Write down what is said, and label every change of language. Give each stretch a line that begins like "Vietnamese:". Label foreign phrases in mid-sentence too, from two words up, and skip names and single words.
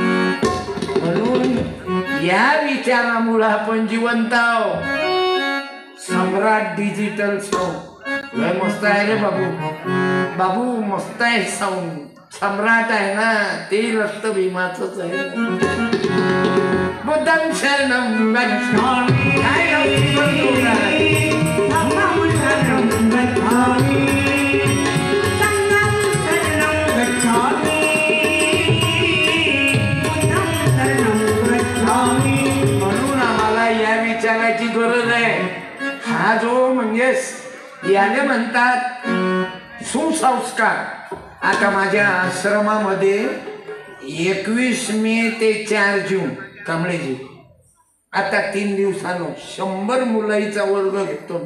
Marathi: म्हणून या विचारामुळे आपण जिवंत आहोत. सम्राट
English: digital sound
Marathi: लय मस्त आहे रे बाबू. बाबू मस्त आहे साऊंड. सम्राट आहे ना ते रक्त भीमाचंच आहे.
Pali: बुद्धं शरणं गच्छामि. धम्मं शरणं गच्छामि. संघं शरणं गच्छामि. बुद्धं शरणं गच्छामि.
Marathi: म्हणून आम्हाला या विचाराची गरज आहे. हा जो म्हणजे याने म्हणतात सुसंस्कार. आता माझ्या आश्रमामध्ये 21 मे ते 4 जून कांबळेजी आता 3 दिवसानं 100 मुलाईचा वर्ग घेतो.